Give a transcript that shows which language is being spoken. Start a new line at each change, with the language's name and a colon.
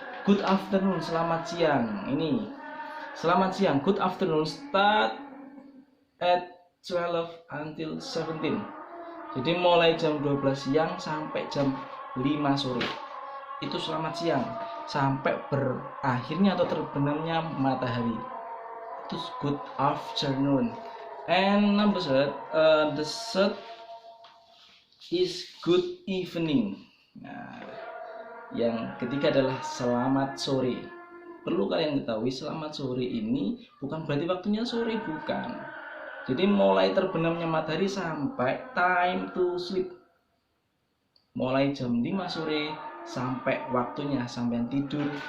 English: Good afternoon,
Indonesian: selamat siang. Ini selamat siang,
English: good afternoon start at 12 until 17.
Indonesian: Jadi mulai jam 12 siang sampai jam 5 sore. Itu selamat siang sampai berakhirnya atau terbenamnya matahari. Itu good afternoon.
English: And number third, the third is good evening.
Indonesian: Nah, yang ketiga adalah selamat sore. Perlu kalian ketahui, selamat sore ini bukan berarti waktunya sore, bukan. Jadi mulai terbenamnya matahari sampai
English: time to sleep.
Indonesian: Mulai jam 5 sore sampai waktunya sampai tidur.